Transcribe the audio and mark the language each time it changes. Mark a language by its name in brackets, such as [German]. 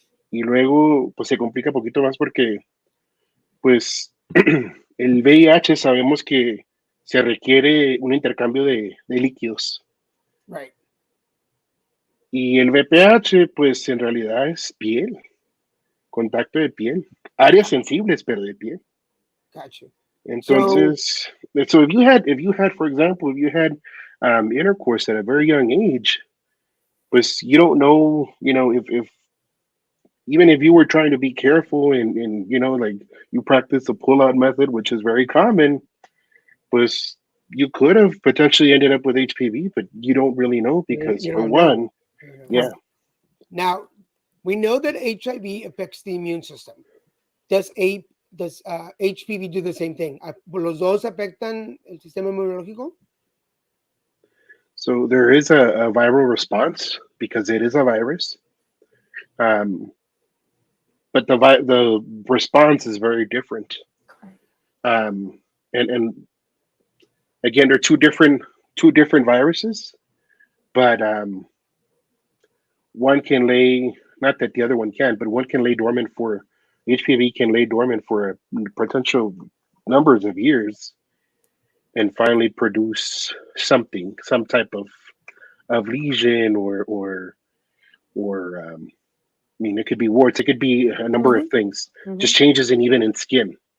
[Spanish] Y luego, pues se complica un poquito más porque, pues, el VIH sabemos que se requiere un intercambio de líquidos. [English] Right. [Spanish] Y el VPH, pues en realidad es piel, contacto de piel, áreas sensibles, pero de piel. [English] Gotcha. So Entonces, so if you had, for example, if you had intercourse at a very young age, pues you don't know, if even if you were trying to be careful and like you practice the pull-out method, which is very common, pues you could have potentially ended up with HPV, but you don't really know because you for don't know. one, You don't yeah. know. Now we know that HIV affects the immune system. Does HPV do the same thing? [Spanish] ¿Los dos afectan el sistema inmunológico? [English] So there is a viral response because it is a virus. But the response is very different. And again, they're two different viruses, but one can lay, not that the other one can, but one can lay dormant for HPV can lay dormant for a potential numbers of years, and finally produce something, some type of lesion or I mean, it could be warts, it could be a number of things, just changes in even in skin